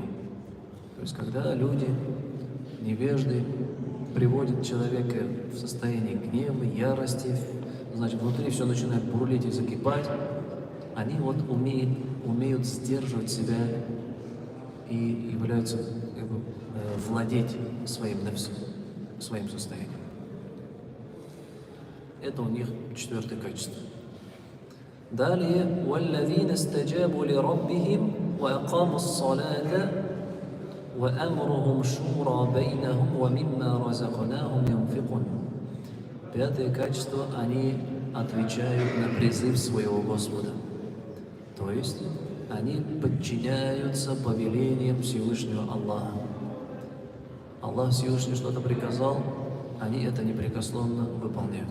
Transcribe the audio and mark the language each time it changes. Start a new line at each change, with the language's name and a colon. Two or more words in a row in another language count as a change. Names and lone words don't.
Russian: То есть, когда люди, невежды, приводят человека в состояние гнева, ярости, значит, внутри все начинает бурлить и закипать, они вот умеют сдерживать себя и являются владеть своим нафсом, своим состоянием. Это у них четвертое качество. Далее,
Arabic: وَالَّذِينَ اسْتَجَابُوا لِرَبِّهِمْ وَأَقَامُوا الصَّلَاةَ وَأَمْرُهُمْ شُورَى بَيْنَهُمْ وَمِمَّا رَزَقْنَاهُمْ يُنْفِقُونَ.
Russian: Пятое качество, они отвечают на призыв своего Господа. То есть, они подчиняются повелениям Всевышнего Аллаха. Аллах Всевышний что-то приказал, они это непрекословно выполняют.